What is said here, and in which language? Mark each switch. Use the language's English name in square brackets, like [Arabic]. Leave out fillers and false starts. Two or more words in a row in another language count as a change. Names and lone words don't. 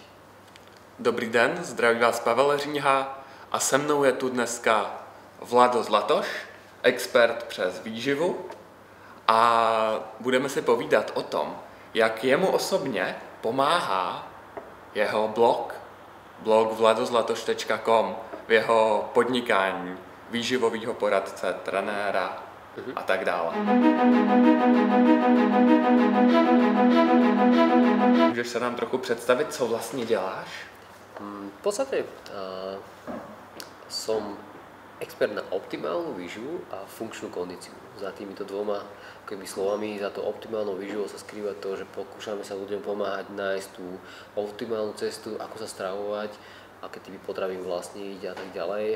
[Czech] Dobrý den, zdraví vás Pavel Říha a se mnou je tu dneska Vlado Zlatoš, expert přes výživu a budeme si povídat o tom, jak jemu osobně pomáhá jeho blog vladozlatoš.com v jeho podnikání výživového poradce, trenéra a tak dále. Můžeš se nám trochu představit, co vlastně děláš? [Slovak] V podstate som expert na optimálnu výživu a funkčnú kondíciu. Za týmito dvoma slovami, za to optimálnou výživou sa skrýva to, že pokúšame sa ľuďom pomáhať nájsť tú optimálnu cestu, ako sa stravovať, aké typy potravín vlastniť a tak ďalej.